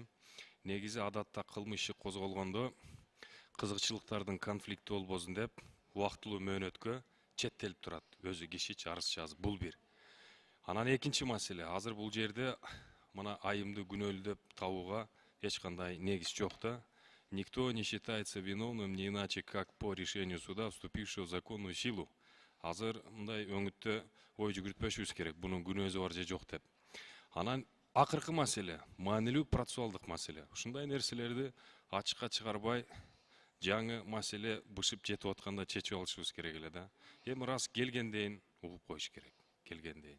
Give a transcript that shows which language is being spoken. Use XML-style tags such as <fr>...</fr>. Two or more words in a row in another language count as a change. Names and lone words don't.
<ky>Негизи адатта кылмыш иши козголгондо кызыкчылыктардын конфликти болбосун деп убактылуу мөөнөткө четтелип турат. Өзү кишичи арыз жазып. Бул бир. Анан экинчи маселе, азыр бул жерде мына айымды күнөөлүү деп табууга эч кандай негиз жок да.</ky> <ru>Никто не считается виновным не иначе как по решению суда, вступившего в законную силу.</ru> <ky>Азыр мындай өңүттө ой жүгүртпөшүбүз керек, бунун күнөөсү бар же жок деп. Анан акыркы маселе, маанилүү процессуалдык маселе. Ушундай нерселерди ачыкка чыгарбай, жаңы маселе бышып жетип атканда чечип алышыбыз керек эле да. Эми раз келгендейин угуп коюш керек, келгендейин.</ky>